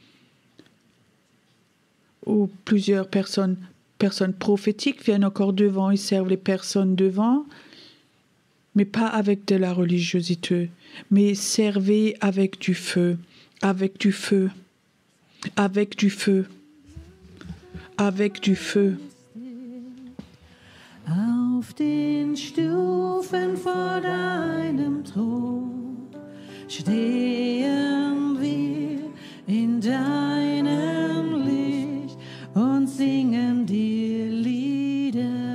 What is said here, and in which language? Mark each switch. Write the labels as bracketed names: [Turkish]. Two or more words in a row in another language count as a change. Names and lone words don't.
[French] Où plusieurs personnes prophétiques viennent encore devant et servent les personnes devant, mais pas avec de la religiosité, mais servez avec du feu, avec du feu, avec du feu, avec du feu. [German] Auf den Stufen vor deinem Thron stehen wir in deinem Licht und singen dir Lieder.